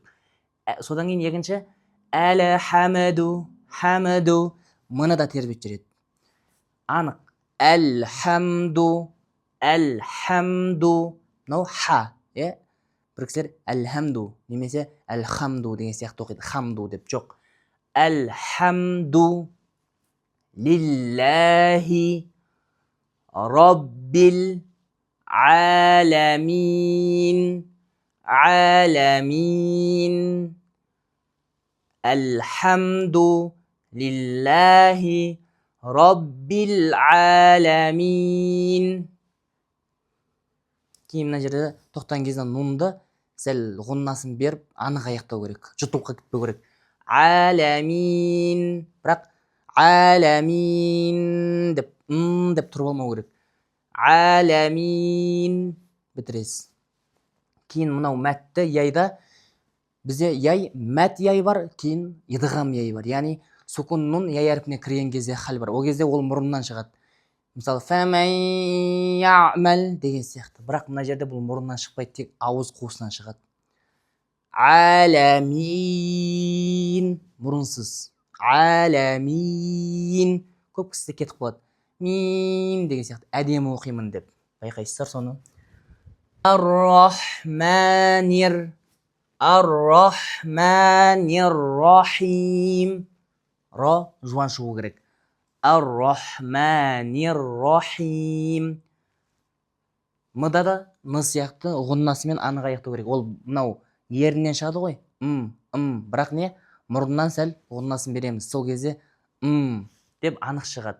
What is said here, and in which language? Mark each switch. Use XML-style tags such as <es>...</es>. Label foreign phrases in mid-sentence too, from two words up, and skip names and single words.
<kk>Содан кейін екінші әлхамду, хамду, мұны да тербетіп жүреді. Анық. Әлхамду, мынау ха, бір кісілер әлхамду немесе әлхамду деген сияқты оқиды. Хамду деп жоқ.</kk> <ar>الحمد لله رب العالمين. الحمد لله رب العالمين.</ar> <kk>Кейін мына жерде тоқтаған кезде нунды сәл ғұннасын беріп анық аяқтау керек. Жұтылыққа кетпеу керек. Аламин. Бірақ аламин деп тұрып алмау керек. Аламин бітіресіз. Кейін мынау мәтті яйда бізде яй, мәт яй бар, кейін идғам яй бар. Яғни сукун нун яй әрпіне кірген кезде хал бар. Ол кезде ол мұрыннан шығады. Мысалы,</kk> <ar>فمن يعمل</ar> <kk>деген сияқты. Бірақ мына жерде бұл мұрыннан шықпайды, тек ауыз қуысынан шығады. Аламин. Мұрынсыз. Аламин. Көп кісі кетіп қалады. Мин деген сияқты. Әдемі оқимын деп. Байқайсыздар соны.</kk> <ar>الرحمن الرحيم.</ar> <kk>Ра жуан шығу керек.</kk> <ar>الرحمن الرحيم.</ar> <kk>Мыда да ны сияқты ғұннасымен анық аяқтау керек. Ол мынау ерінен шығады ғой. Бірақ не? Мұрыннан сәл ғұннасын береміз. Сол кезде деп анық шығады.</kk>